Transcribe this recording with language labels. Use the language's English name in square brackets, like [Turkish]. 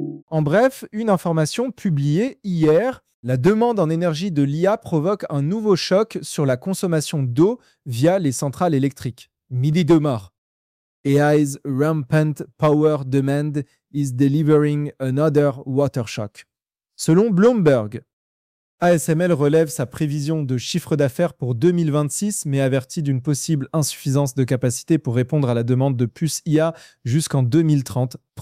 [French] En bref, une information publiée hier, la demande en énergie de l'IA provoque un nouveau choc sur la consommation d'eau via les centrales électriques. Midi de mort. [English] AI's rampant power demand is delivering another water shock. [French] Selon Bloomberg, ASML relève sa prévision de chiffre d'affaires pour 2026, mais avertit d'une possible insuffisance de capacité pour répondre à la demande de puces IA jusqu'en 2030.